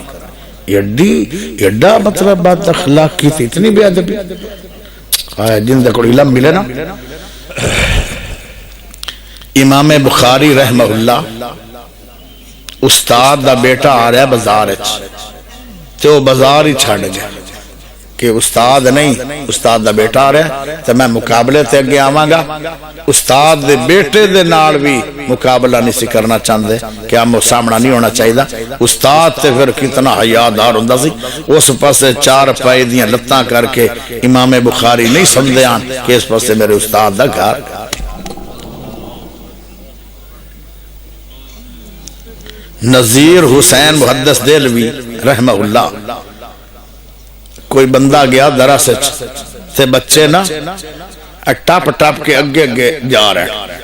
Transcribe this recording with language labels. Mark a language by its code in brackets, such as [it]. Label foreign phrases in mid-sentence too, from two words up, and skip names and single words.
[pa] ایڈا مطلب بات اخلاق کی تھی اتنی بے ادبی جن دے کوئی علم ملے نا. امام بخاری رحمہ اللہ استاد دا بیٹا آ رہا ہے بازار تو وہ بازار ہی چھڑ گیا کہ استاد نہیں استاد دا بیٹا آ رہا ہے تو میں مقابلے تے اگے آواں گا. استاد دے بیٹے دے نال بھی مقابلہ نہیں سی کرنا چاہندے کہ ہم سامنا نہیں ہونا چاہیے. استاد تے پھر کتنا حیادار ہوندا سی. اس پاسے 4 پائے دیاں لتاں کر کے امام بخاری نہیں سمجھدے آن کہ اس پاسے میرے استاد دا گھر. نظیر حسین محدث دہلوی رحمہ اللہ کوئی بندہ گیا درس تے بچے نا ٹپ ٹپ کے اگے اگے جا رہے ہیں.